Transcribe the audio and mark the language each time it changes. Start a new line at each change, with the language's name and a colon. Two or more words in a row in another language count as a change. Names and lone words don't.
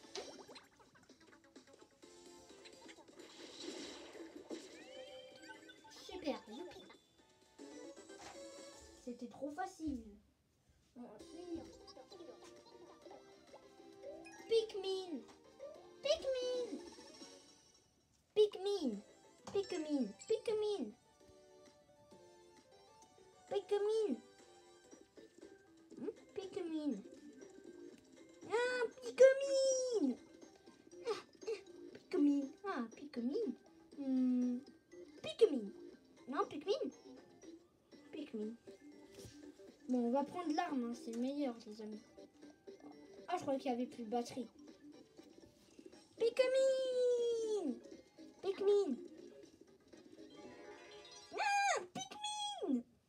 French: Super, youpi. C'était trop facile. Pikmin. Pikmin. Pikmin. Pikmin. Pikmin. Pikmin. Pikmin. Ah, Pikmin. Pikmin. Ah, Pikmin. Pikmin. Non, Pikmin. Pikmin. Bon, on va prendre l'arme, hein, c'est le meilleur, les amis. Ah, je croyais qu'il n'y avait plus de batterie. Pikmin. Pikmin. Ah, Pikmin.